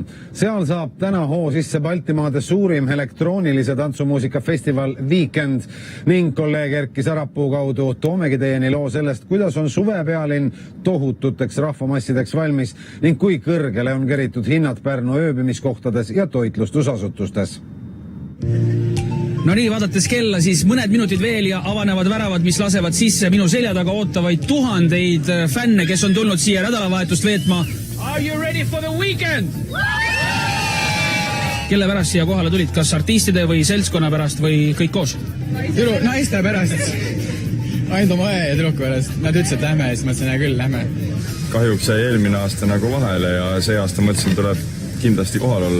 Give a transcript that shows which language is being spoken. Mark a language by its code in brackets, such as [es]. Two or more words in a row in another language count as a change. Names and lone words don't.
[et] Seal saab täna hoo sisse Baltimaade suurim elektroonilise tantsumuusika festival Weekend ning kolleeg Erki Sarapuu kaudu toomegi teieni loo sellest, kuidas on suvepealinn tohututeks rahvamassideks valmis ning kui kõrgele on keritud hinnad Pärnu ööbimiskohtades ja toitlustusasutustes. No nii, vaadates kella, siis mõned minutid veel ja avanevad väravad, mis lasevad sisse minu selja taga ootavaid tuhandeid fänne, kes on tulnud siia nädalavahetust veetma. [en] Are you ready for the weekend? [et] Kelle pärast siia kohale tulid, kas artistide või seltskonna pärast või kõik koos? Naiste pärast. Ainult oma õe ja tüdruku pärast. Nad ütlesid, et lähme ja siis mõtlesin, ja küll, lähme. Kahjuks jäi eelmine aasta nagu vahele ja see aasta mõtlesin, tuleb kindlasti kohal olla.